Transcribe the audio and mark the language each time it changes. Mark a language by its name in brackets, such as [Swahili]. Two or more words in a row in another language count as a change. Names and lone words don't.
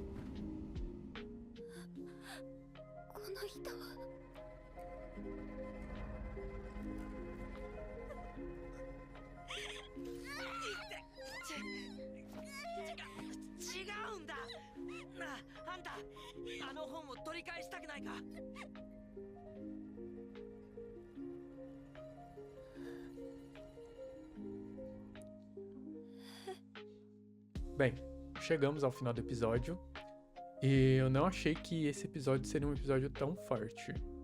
[Japanese] この人は違うんだ。なあ、あんたあの本を取り返したくないか。 [Portuguese] Bem, chegamos ao final do episódio e eu não achei que esse episódio seria um episódio tão forte.